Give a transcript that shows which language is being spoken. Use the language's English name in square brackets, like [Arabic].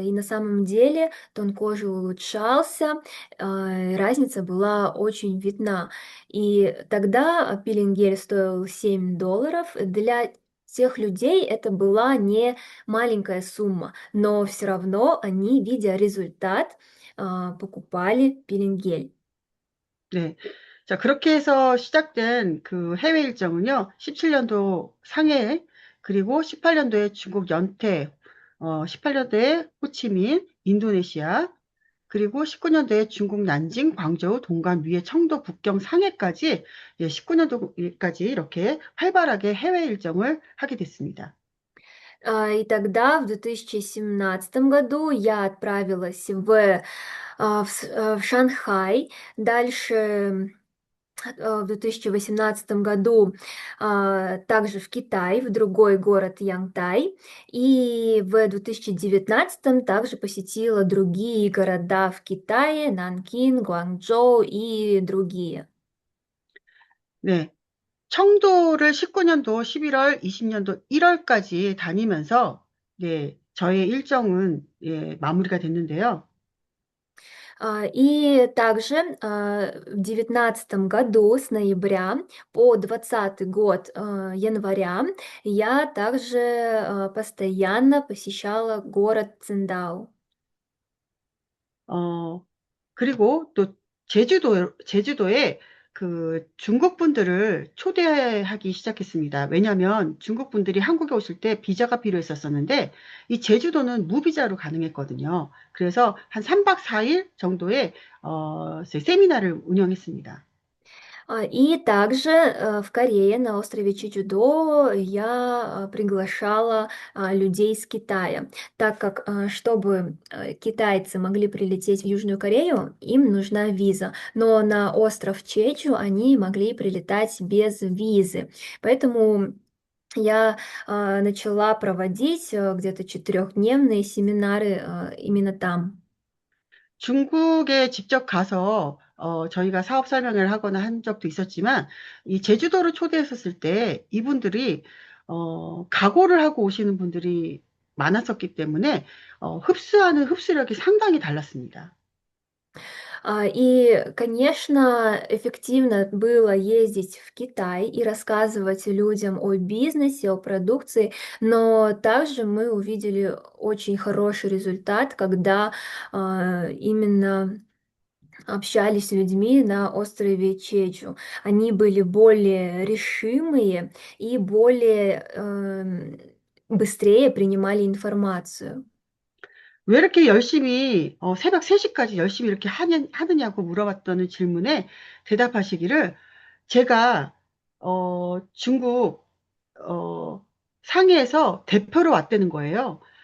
[Russian] И на самом деле тон кожи улучшался, разница была очень видна. И тогда пилинг-гель стоил $7. Для тех людей это была не маленькая сумма, но все равно они, видя результат, покупали пилинг-гель. [Korean] 네. 자, 그렇게 해서 시작된 그 해외 일정은요, 17년도 상해, 그리고 18년도에 중국 연태, 18년도에 호치민, 인도네시아, 그리고 19년도에 중국 난징, 광저우, 동간, 위에 청도, 북경, 상해까지, 예, 19년도까지 이렇게 활발하게 해외 일정을 하게 됐습니다. [Russian] И тогда, в 2017 году, я отправилась в Шанхай. Дальше в 2018 году также в Китай, в другой город Янтай. И в 2019 также посетила другие города в Китае, Нанкин, Гуанчжоу и другие. [Korean] 네. 청도를 19년도 11월, 20년도 1월까지 다니면서, 네, 저의 일정은, 예, 마무리가 됐는데요. [Russian] И также в 2019 году с ноября по 20 год января я также постоянно посещала город Циндао. [Korean] 어, 그리고 또 제주도에 그 중국 분들을 초대하기 시작했습니다. 왜냐하면 중국 분들이 한국에 오실 때 비자가 필요했었었는데 이 제주도는 무비자로 가능했거든요. 그래서 한 3박 4일 정도의 세미나를 운영했습니다. [Russian] И также в Корее на острове Чеджудо я приглашала людей из Китая, так как чтобы китайцы могли прилететь в Южную Корею, им нужна виза, но на остров Чеджу они могли прилетать без визы, поэтому я начала проводить где-то четырехдневные семинары именно там. [Korean] 중국에 직접 가서 저희가 사업 설명을 하거나 한 적도 있었지만 이 제주도를 초대했었을 때 이분들이 각오를 하고 오시는 분들이 많았었기 때문에 흡수하는 흡수력이 상당히 달랐습니다. [Russian] И, конечно, эффективно было ездить в Китай и рассказывать людям о бизнесе, о продукции, но также мы увидели очень хороший результат, когда именно общались с людьми на острове Чеджу. Они были более решимые и более быстрее принимали информацию. [Korean] 왜 이렇게 열심히 새벽 3시까지 열심히 이렇게 하느냐고 물어봤던 질문에 대답하시기를 제가 중국 어, 상해에서 대표로 왔다는 거예요.